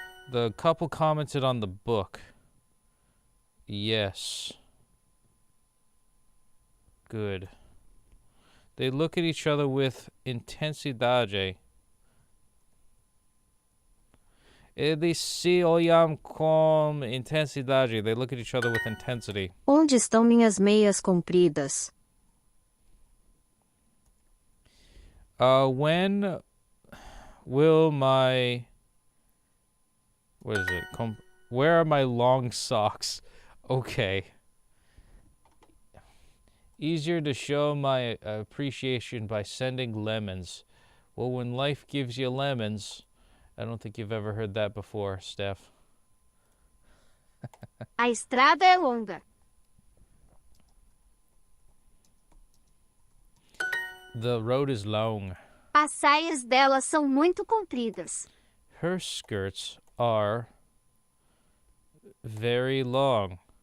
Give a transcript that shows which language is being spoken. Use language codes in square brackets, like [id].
[en] The couple commented on the book. Yes. Good. They look at each other with intensidade. [pt] Eles se olham com intensidade. [en] They look at each other with intensity. [pt] Onde estão minhas meias compridas? [en] When will my... What is it? Where are my long socks? Okay. Easier to show my appreciation by sending lemons. Well, when life gives you lemons... I don't think you've ever heard that before, Steph. [pt] A estrada é longa. [en] The road is long. [pt] As saias dela são muito compridas. [en] Her skirts are very long.